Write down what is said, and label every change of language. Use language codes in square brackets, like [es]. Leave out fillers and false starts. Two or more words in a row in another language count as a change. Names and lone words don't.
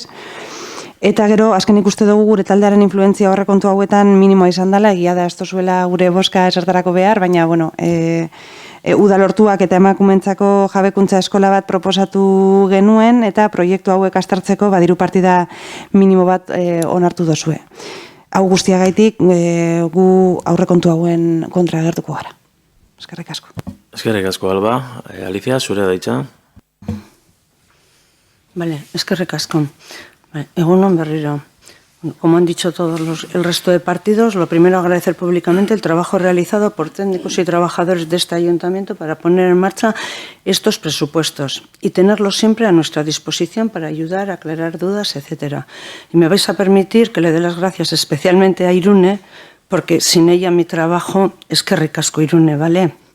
[eu] Eta gero, azken ikuste dugu gure taldearen influentzia aurrekontu hauetan minimoa izan dela, egia da ez zuela gure boska esertarako behar, baina Udal lortuak eta emakumentzako jabekuntza eskola bat proposatu genuen eta proiektu hauek aztertzeko badiru partida minimo bat onartu dozue. Hau guztiagaitik gu aurrekontu hauen kontra agertuko gara. Eskerrik asko. Eskerrik asko, Alba. Alicia, zure daitza. Vale, eskerrik asko. Egunon berriro. [es] Como han dicho todos el resto de partidos, lo primero agradecer públicamente el trabajo realizado por técnicos y trabajadores de este ayuntamiento para poner en marcha estos presupuestos y tenerlos siempre a nuestra disposición para ayudar, aclarar dudas, etc. Y me vais a permitir que le dé las gracias especialmente a Irune, porque sin ella mi trabajo es que ricasco Irune, ¿vale?